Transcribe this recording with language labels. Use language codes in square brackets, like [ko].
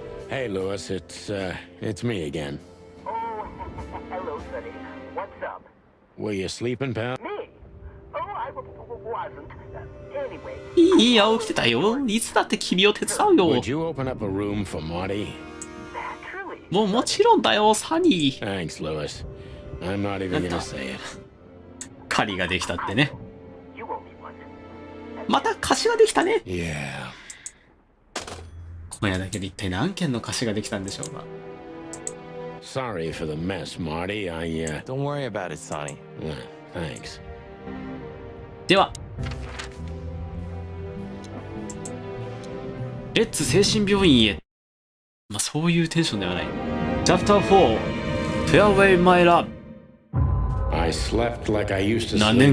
[en] Hey, Lewis, it's me again. Oh, hello, Sonny. What's up? Were you sleeping, pal? Me? Oh, I wasn't. Anyway. [ja] いいや、起きてたよ。いつだって君を手伝うよ。 [en] Would you open up a room for Marty? Naturally. [ja] もちろんだよ、サニー。 [en] Thanks, Lewis. I'm not even gonna say it. [ja] 狩りができたってね。 [en] You owe me one. [ja] また貸しができたね。 [en] Yeah. [ja] 今夜だけで一体何件の貸しができたんでしょうか。 [en] Sorry for the mess, Marty. Don't worry about it, Sonny. Thanks. [ja] ではレッツ精神病院へ。まあそういうテンションではない。 [en] Chapter 4 Farewell My Love。 I slept like I used to [ja] 何年